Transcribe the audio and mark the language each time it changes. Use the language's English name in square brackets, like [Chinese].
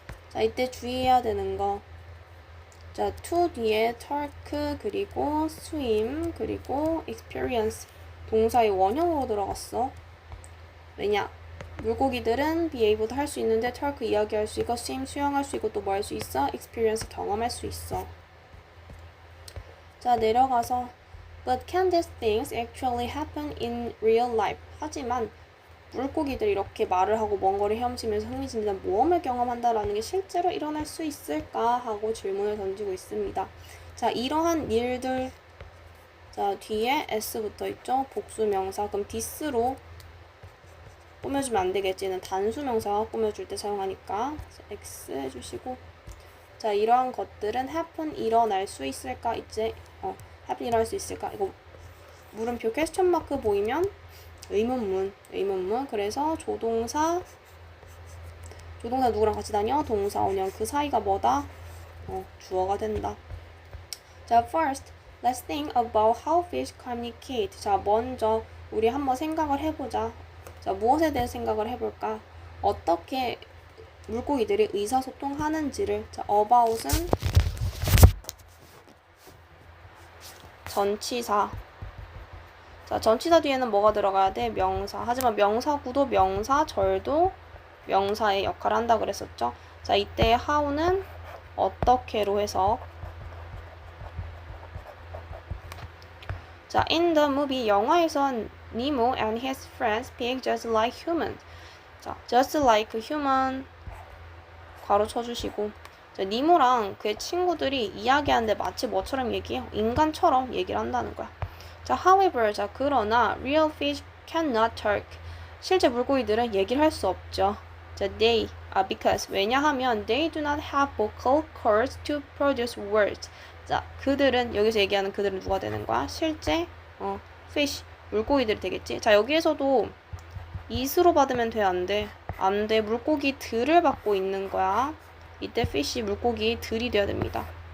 [Korean] 자, 이때 주의해야 되는 거. 자, to 뒤에 talk 그리고 swim 그리고 experience 동사의 원형으로 들어갔어. 왜냐? 물고기들은 be able도 할 수 있는데 talk 이야기할 수 있고 swim 수영할 수 있고 또 뭐 할 수 있어? experience 경험할 수 있어. [English] 자, 내려가서 But can these things actually happen in real life? [Korean] 하지만 물고기들이 이렇게 말을 하고 먼 거리 헤엄치면서 흥미진진한 모험을 경험한다라는 게 실제로 일어날 수 있을까? 하고 질문을 던지고 있습니다. 자, 이러한 일들 자, 뒤에 s 붙어 있죠? 복수 명사. 그럼 this로 꾸며주면 안 되겠지는 단수 명사 꾸며줄 때 사용하니까 x 해주시고 자, 이러한 것들은 happen 일어날 수 있을까? 이제 happen 일어날 수 있을까? 이거 물음표 퀘스천 마크 보이면 의문문. 그래서 조동사 누구랑 같이 다녀? 동사 원형. 그 사이가 뭐다? 주어가 된다. [English] 자, first, let's think about how fish communicate. [Korean] 자, 먼저 우리 한번 생각을 해보자. 자, 무엇에 대해 생각을 해볼까? 어떻게 물고기들이 의사소통하는지를. 자, about은 전치사. 자, 전치사 뒤에는 뭐가 들어가야 돼? 명사. 하지만 명사구도 명사절도 명사의 역할을 한다 그랬었죠. 자, 이때 how는 어떻게로 해서 자, [English] in the movie 영화에선 Nemo and his friends behave just like humans. [Korean] 자, just like human 괄호 쳐주시고 자, 니모랑 그의 친구들이 이야기하는데 마치 뭐처럼 얘기해요? 인간처럼 얘기를 한다는 거야. [English] 자, however, 자, 그러나 real fish cannot talk. [Korean] 실제 물고기들은 얘기를 할 수 없죠. [English] 자, because 왜냐하면 they do not have vocal cords to produce words. [Korean] 자, 그들은 여기서 얘기하는 그들은 누가 되는 거야? 실제 fish 물고기들이 되겠지. 자, 여기에서도 is로 받으면 돼, 안 돼? 안 돼. 물고기들을 받고 있는 거야. 이때 fish 물고기들이 돼야 됩니다.